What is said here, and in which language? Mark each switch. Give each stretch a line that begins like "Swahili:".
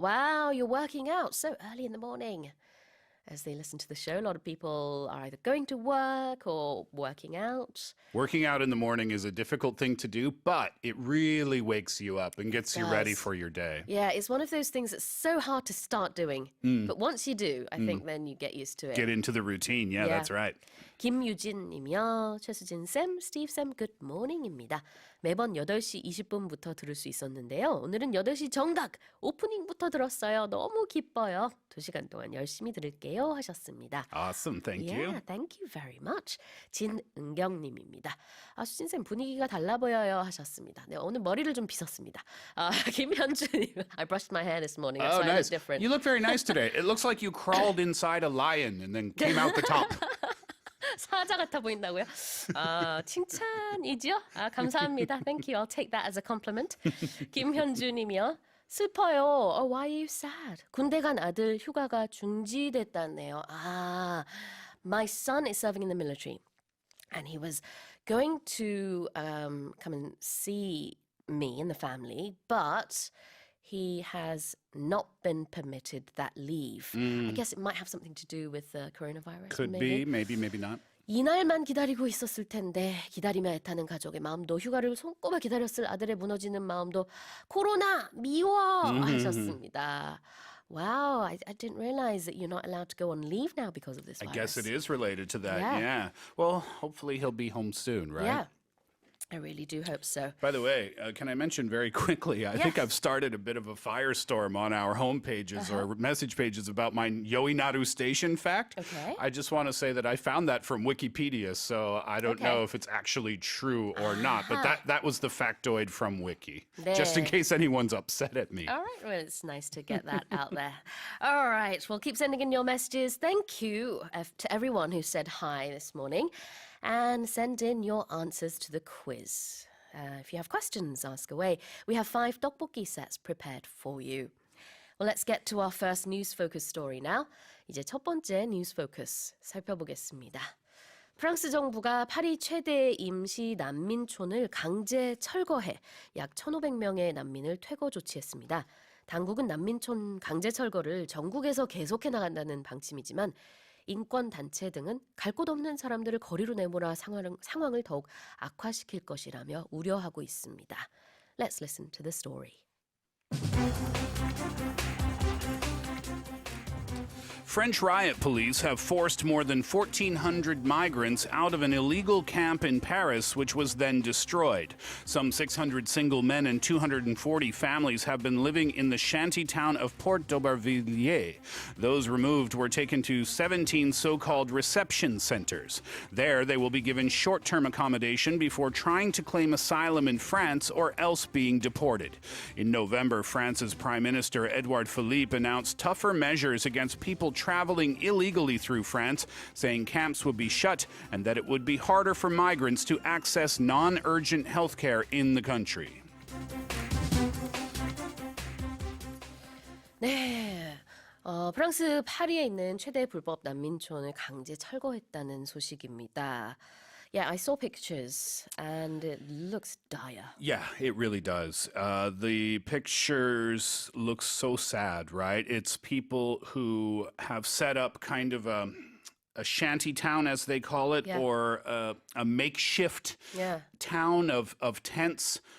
English: Wow, you're working out so early in the morning. As they listen to the show, a lot of people are either going to work or working out. Working out in the morning is a difficult thing to do, but it really wakes you up and gets you ready for your day. Yeah, it's one of those things that's so hard to start doing. But once you do, I think then you get used to it. Get into the routine. Yeah, that's right.
Korean: 김유진 님이요. 최수진 쌤, 스티브 쌤, good morning 입니다. 매번 8시 20분부터 들을 수 있었는데요. 오늘은 8시 정각 오프닝부터 들었어요. 너무 기뻐요. 2시간 동안 열심히 들을게요 하셨습니다.
English: Awesome. Thank you. Yeah, thank you very much.
Korean: 진은경 님입니다. 아, 수진 쌤 분위기가 달라 보여요 하셨습니다. 네, 오늘 머리를 좀 빗었습니다. 김현주 님.
English: I brushed my hair this morning. That's Oh, why I look nice. different. You look very nice today. It looks like you crawled inside a lion and then came out the top.
Korean: 사자 같아 보인다고요? 칭찬이죠? 감사합니다.
English: Thank you. I'll take that as a compliment. 김현주 님이요. 슬퍼요. Why are you sad?
Korean: 군대 간 아들 휴가가 중지됐다네요.
English: My son is serving in the military. And he was going to come and see me and the family, but he has not been permitted that leave. I guess it might have something to do with the coronavirus. Could be, maybe not.
Korean: 이날만 기다리고 있었을 텐데 기다림에 애타는 가족의 마음도 휴가를 손꼽아 기다렸을 아들의 무너지는 마음도 코로나 미워 하셨습니다.
English: Wow, I didn't realize that you're not allowed to go on leave now because of this virus. I guess it is related to that, Yeah. yeah. Well, hopefully he'll be home soon, right? Yeah, I really do hope so. By the way, can I mention very quickly, I think I've started a bit of a firestorm on our home pages or message pages about my Yoinaru station fact. Okay. I just want to say that I found that from Wikipedia, so I don't know if it's actually true or not, but that was the factoid from Wiki, just in
Korean: 네.
English: case anyone's upset at me. All right, well, it's nice to get that out there. All right, well, keep sending in your messages. Thank you to everyone who said hi this morning. And send in your answers to the quiz. If you have questions, ask away. We have 5 떡볶이 sets prepared for you. Well, let's get to our first news focus story now.
Korean: 이제 첫 번째 news focus 살펴보겠습니다. 프랑스 정부가 파리 최대 임시 난민촌을 강제 철거해 약 1,500명의 난민을 퇴거 조치했습니다. 당국은 난민촌 강제 철거를 전국에서 계속해 나간다는 방침이지만 인권단체 등은 갈 곳 없는 사람들을 거리로 내몰아 상황을 더욱 악화시킬 것이라며 우려하고 있습니다.
English: Let's listen to the story. French riot police have forced more than 1,400 migrants out of an illegal camp in Paris, which was then destroyed. Some 600 single men and 240 families have been living in the shanty town of Port d'Aubervilliers. Those removed were taken to 17 so-called reception centers. There, they will be given short-term accommodation before trying to claim asylum in France or else being deported. In November, France's Prime Minister Edouard Philippe announced tougher measures against people traveling illegally through France, saying camps would be shut and that it would be harder for migrants to access non-urgent health care in the country.
Korean: 네, 프랑스 파리에 있는 최대 불법 난민촌을 강제 철거했다는 소식입니다.
English: Yeah, I saw pictures and it looks dire. Yeah, it really does. The pictures look so sad, right? It's people who have set up kind of a shanty town, as they call it, Yeah. or a makeshift town of tents.